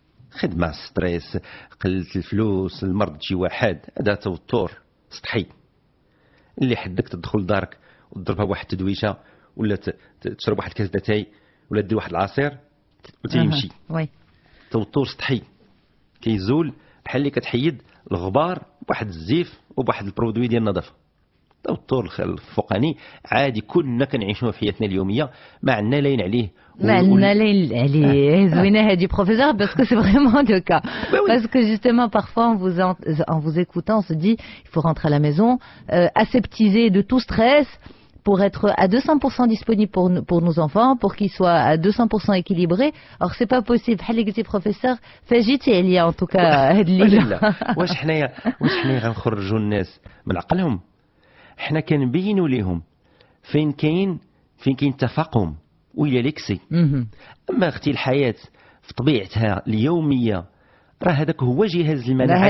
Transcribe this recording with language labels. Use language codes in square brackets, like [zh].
[ar] خدمه، ستريس، قله الفلوس، المرض شي واحد، هذا توتر سطحي اللي حدك تدخل لدارك وتضربها بواحد التدويشه ولا تشرب واحد الكاس داتاي ولا دير واحد العصير وتيمشي. وي توتر سطحي كيزول بحال اللي كتحيد الغبار بواحد الزيف وبواحد البرودوي ديال النظافه. التوتر الفوقاني عادي كلنا كنعيشوه في حياتنا اليوميه، ما عندنا لاين عليه. ما عندنا لاين عليه. زوينه هذه بروفيسور [fr] parce que c'est vraiment le cas. Parce que justement parfois en vous écoutant on se dit il faut rentrer à la maison, aseptisé de tout stress pour être à 200% disponible pour nos enfants, pour qu'ils soient à 200% équilibrés. Alors c'est pas possible. [ar] بحال اللي قلتي بروفيسور فاجيتي عليا [fr] en tout cas [ar] هاد الليله. واش حنايا غنخرجوا الناس من عقلهم؟ حنا كنبينوا لهم فين كاين التفاقم وإلى ليكسي. اما اختي الحياه في طبيعتها اليوميه راه هذاك هو جهاز المناعه.